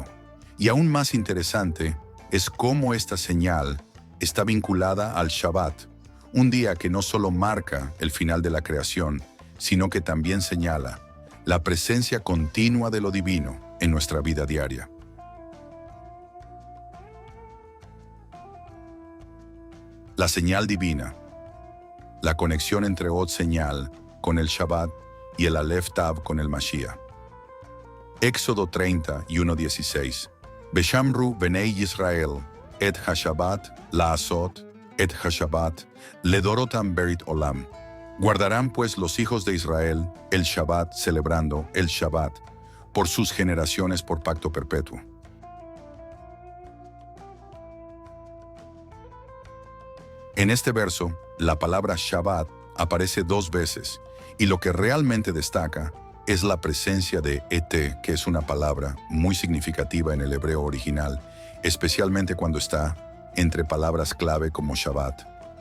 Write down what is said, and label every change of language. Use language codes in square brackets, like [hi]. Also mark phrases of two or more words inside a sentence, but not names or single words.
[es] Y aún más interesante es cómo esta señal está vinculada al Shabbat, un día que no solo marca el final de la creación, sino que también señala la presencia continua de lo divino en nuestra vida diaria. La señal divina, la conexión entre Od señal con el Shabbat y el Aleph Tav con el Mashiach. Éxodo 30 y 1:16. [he] ושמרו בני ישראל את השבת לעשות את השבת לדרתם ברית עולם. [es] Guardarán pues los hijos de Israel el Shabbat, celebrando el Shabbat, por sus generaciones por pacto perpetuo. En este verso, la palabra Shabbat aparece 2 veces, y lo que realmente destaca es la presencia de Ete, que es una palabra muy significativa en el hebreo original, especialmente cuando está entre palabras clave como Shabbat,